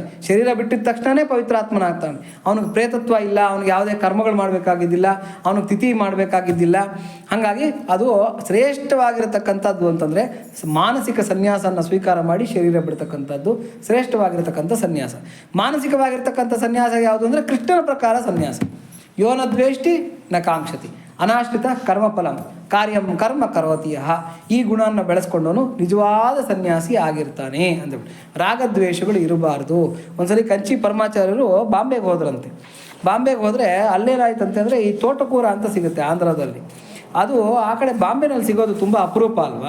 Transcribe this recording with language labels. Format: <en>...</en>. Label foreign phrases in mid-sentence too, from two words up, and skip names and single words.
<kn>ಶರೀರ ಬಿಟ್ಟಿದ ತಕ್ಷಣವೇ ಪವಿತ್ರಾತ್ಮನಾಗ್ತಾನೆ. ಅವನಿಗೆ ಪ್ರೇತತ್ವ ಇಲ್ಲ, ಅವನಿಗೆ ಯಾವುದೇ ಕರ್ಮಗಳು ಮಾಡಬೇಕಾಗಿದ್ದಿಲ್ಲ, ಅವನಿಗೆ ತಿಥಿ ಮಾಡಬೇಕಾಗಿದ್ದಿಲ್ಲ. ಹಾಗಾಗಿ ಅದು ಶ್ರೇಷ್ಠವಾಗಿರತಕ್ಕಂಥದ್ದು ಅಂತಂದರೆ ಮಾನಸಿಕ ಸನ್ಯಾಸನ ಸ್ವೀಕಾರ ಮಾಡಿ ಶರೀರ ಬಿಡ್ತಕ್ಕಂಥದ್ದು ಶ್ರೇಷ್ಠವಾಗಿರತಕ್ಕಂಥ ಸನ್ಯಾಸ. ಮಾನಸಿಕವಾಗಿರ್ತಕ್ಕಂಥ ಸನ್ಯಾಸ ಯಾವುದು ಅಂದರೆ ಕೃಷ್ಣನ ಪ್ರಕಾರ ಸನ್ಯಾಸ.</kn> <sa>ಯೋನ ದ್ವೇಷ್ಟಿ ನ ಕಾಂಕ್ಷತಿ, ಅನಾಶ್ರಿತ ಕರ್ಮಫಲಂ ಕಾರ್ಯಂ ಕರ್ಮ ಕರೋತಿಯ.</sa> <kn>ಈ ಗುಣವನ್ನು ಬೆಳೆಸ್ಕೊಂಡವನು ನಿಜವಾದ ಸನ್ಯಾಸಿ ಆಗಿರ್ತಾನೆ ಅಂದ್ಬಿಟ್ಟು. ರಾಗದ್ವೇಷಗಳು ಇರಬಾರ್ದು. ಒಂದ್ಸಲಿ ಕಂಚಿ ಪರಮಾಚಾರ್ಯರು ಬಾಂಬೆಗೆ ಹೋದ್ರಂತೆ. ಬಾಂಬೆಗೆ ಹೋದರೆ ಅಲ್ಲೇನಾಯ್ತಂತೆ ಅಂದರೆ ಈ ತೋಟಕೂರ ಅಂತ ಸಿಗುತ್ತೆ ಆಂಧ್ರದಲ್ಲಿ. ಅದು ಆ ಕಡೆ ಬಾಂಬೆನಲ್ಲಿ ಸಿಗೋದು ತುಂಬ ಅಪರೂಪ ಅಲ್ವಾ.</kn>